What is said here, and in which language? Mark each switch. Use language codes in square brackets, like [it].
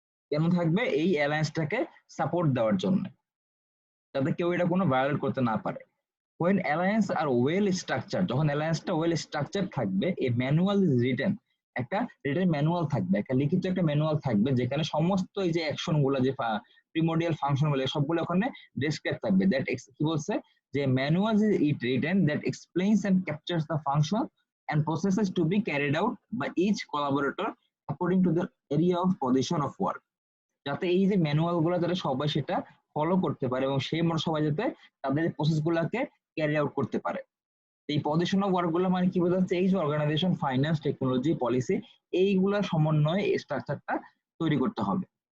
[bn] কেন থাকবে, এই অ্যালায়েন্সটাকে সাপোর্ট দেওয়ার জন্য, যাতে কেউ এটা কোনো ভায়োলেট করতে না পারে। [en] when alliance are well structured, [bn] যখন অ্যালায়েন্সটা ওয়েল স্ট্রাকচার থাকবে, [en] a manual is written, [bn] একটা রিটেন ম্যানুয়াল থাকবে, একটা লিখিত একটা ম্যানুয়াল থাকবে, যেখানে সমস্ত এই যে অ্যাকশন গুলো, যে প্রিমোডিয়াল ফাংশন গুলো, সবগুলো ওখানে ডেসক্রাইব থাকবে। [en] that [bn] কি বলছে, [en] যে manual is it written that explains and captures the function and processes to be carried out by each collaborator according to the area of position of work. [bn] যাতে এই যে ম্যানুয়াল গুলো যাতে সবাই সেটা ফলো করতে পারে, এবং সেই মতো সবাই যাতে তাদের প্রসেস গুলাকে ক্যারি আউট করতে পারে। এই পজিশন অফ ওয়ার্ক গুলো মানে কি বোঝাচ্ছে, এই যে অর্গানাইজেশন, ফাইন্যান্স, টেকনোলজি, পলিসি, এইগুলা সমন্বয়ে এই স্ট্রাকচারটা তৈরি করতে হবে।